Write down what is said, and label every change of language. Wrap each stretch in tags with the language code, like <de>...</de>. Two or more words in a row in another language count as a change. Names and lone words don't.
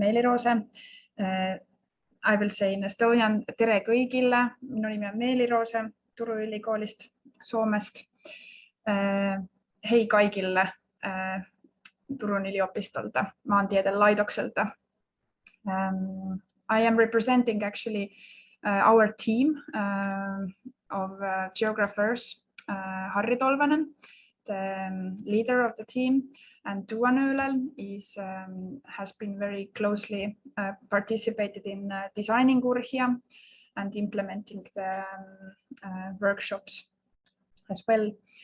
<en>Roose. I will say in Estonian,</en> <et>tere kõigile. Minu nimi on Meeli Roose Turu Ülikoolist Soomest.</et> <fi>Hei kaikille Turun yliopistolta, maantieteen laitokselta.</fi> <en>I am representing actually our team of geographers, Harri Tolvanen, the leader of the team, and Tuva Nöölel has been very closely participated in designing URHIA and implementing the workshops as well.</en>